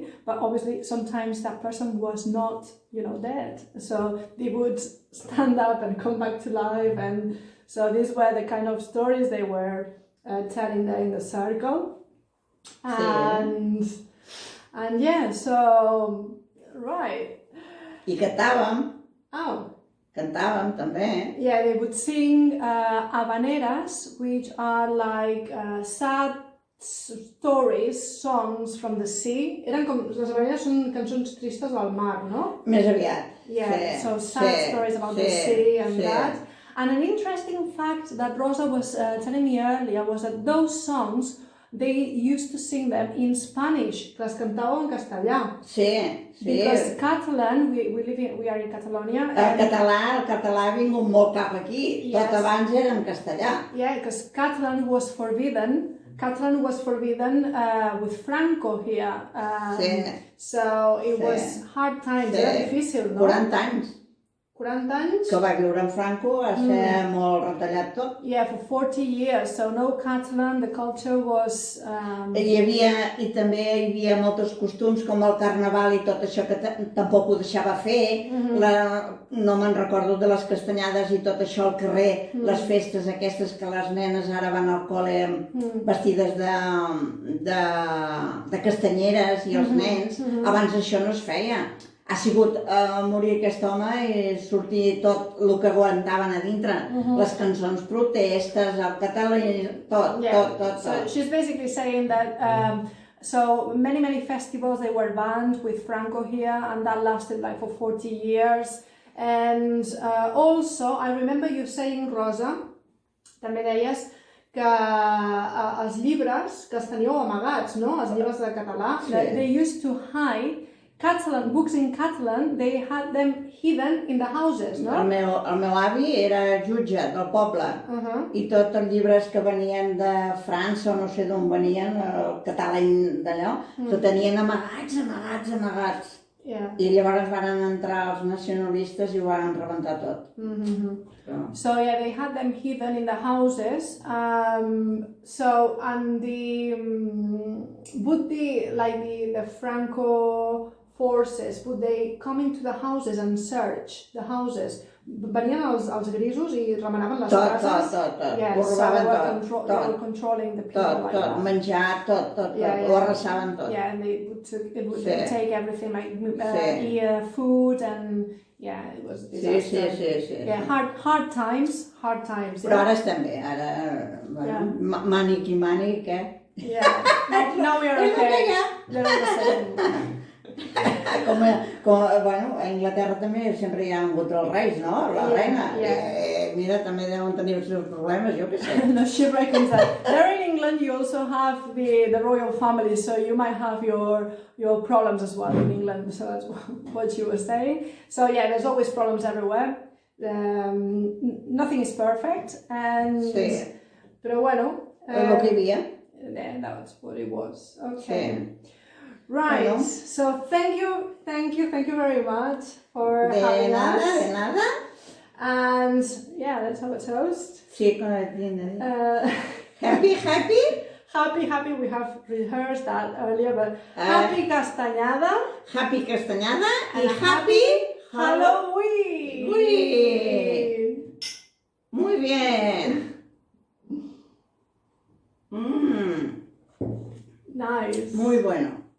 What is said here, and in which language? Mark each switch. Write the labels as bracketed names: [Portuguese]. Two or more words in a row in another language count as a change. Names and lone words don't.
[English] But obviously sometimes that person was not, dead. So they would stand up and come back to life. And so these were the kind of stories they were telling there in the circle. And so, right. [Catalan] I cantàvem. Oh. Cantàvem també. [English] Yeah, they would sing habaneras, which are like sad stories, songs from the sea. [Catalan] Eren com, les habaneres són cançons tristes del mar, no? Més aviat. [English] Yeah, so sad stories about the sea and that. And an interesting fact that Rosa was telling me earlier was that those songs, they used to sing them in Spanish, [Catalan] que les cantàveu en castellà. Sí. [English] Because Catalan, we are in Catalonia. [Catalan] El català ha vingut molt cap aquí. [English] Yes. [Catalan] Tot abans era en castellà. [English] Yeah, because Catalan was forbidden with Franco here. So it was hard times, [Catalan] era difícil, no? 40 anys. 40 anys? Que va viure en Franco, va ser molt retallat tot. [English] Yeah, for 40 years, so no Catalan, the culture was... [Catalan] I també hi havia molts costums com el carnaval i tot això que tampoc ho deixava fer. No me'n recordo de les castanyades i tot això al carrer, les festes aquestes que les nenes ara van al col·le vestides de castanyeres i els nens. Abans això no es feia. Ha sigut morir aquest home i sortir tot el que aguantaven a dintre. Les cançons protestes, el català, tot. [English] So she's basically saying that so many festivals they were banned with Franco here, and that lasted like for 40 years. And also, I remember you saying, [Catalan] Rosa, també deies que els llibres que els teníeu amagats, no? Els llibres de català, [English] they used to hide Catalan, books in Catalan, they had them hidden in the houses, [Catalan] no? El meu avi era jutge del poble i tots els llibres que venien de França o no sé d'on venien, el català d'allò, que tenien amagats. [English] Yeah. [Catalan] I llavors van entrar els nacionalistes i ho van rebentar tot. [English] So yeah, they had them hidden in the houses. So and would the Franco forces, would they come into the houses and search the houses? [Catalan] Venien els grisos i remenaven les cases? Tot. [English] Yeah, [Catalan] Ho robaven [English] so they were controlling the people like that. [Catalan] Menjar, tot. Ho arrasaven tot. [English] Yeah, and they would take everything like food and yeah, it was a disaster. [Catalan] Sí. [English] Yeah, hard times. [Catalan] Però ara estem bé, ara mànic, eh? [English] Yeah, now we are okay. They're all the same. [Catalan] A Anglaterra també sempre hi ha hagut els reis, no? La reina. Mira, també deuen tenir els seus problemes, jo què sé. [English] No, she reckons that. There in England you also have the royal family, so you might have your problems as well in England, so that's what she was saying. So yeah, there's always problems everywhere. Nothing is perfect, and... [Catalan] Sí. [Spanish] Pero bueno... [Catalan] Lo que hi havia. [English] Yeah, that's what it was. Okay. [Catalan] Sí. [English] Right, so thank you very much for having us. [Spanish] De nada. [English] And yeah, let's have a toast. [Spanish] Sí, con el tiene. [English] Happy? Happy, we have rehearsed that earlier, but happy Castañada. Happy Castañada y happy Halloween. [Spanish] Muy bien. [English] Nice. [Spanish] Muy bueno.